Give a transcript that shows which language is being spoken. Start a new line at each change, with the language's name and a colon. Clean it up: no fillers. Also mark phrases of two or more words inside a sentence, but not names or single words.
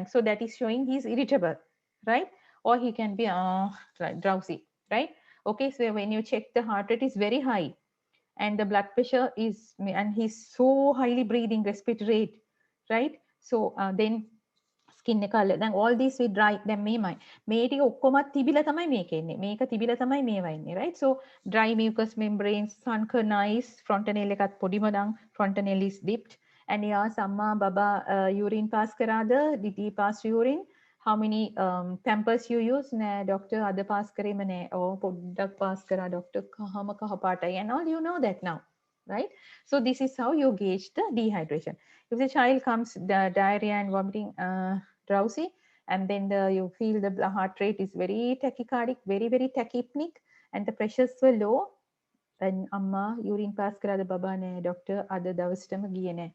English: So that is showing he's irritable, right? Or he can be drowsy, right? Okay, so when you check the heart rate is very high and the blood pressure is, and he's so highly breathing, respiratory rate, right? So then skin color, then all these we dry them
Sinhala: මේ ටික ඔක්කොමත් තිබිලා තමයි මේක එන්නේ. මේක තිබිලා තමයි මේවා එන්නේ,
English: right? So dry mucous membranes, sunken-eyes, fontanelle
Sinhala: එකත් පොඩිම නම්
English: fontanelle is dipped, and yeah,
Sinhala: සම්මා බබා
English: urine pass
Sinhala: කරාද?
English: Did he pass urine? How many pampers you use?
Sinhala: නෑ doctor අද pass කරේම නෑ. ඕ පොඩ්ඩක් pass කරා doctor කහම කහ පාටයි,
English: and all you know that now, right? So this is how you gauge the dehydration. If the child comes diarrhea and vomiting, drowsy, and then you feel the heart rate is very tachycardic, very tachypneic, and the pressures were low, and amma urine pass
Sinhala: කරාද බබා නෑ
English: doctor
Sinhala: අද දවසටම ගියේ නෑ.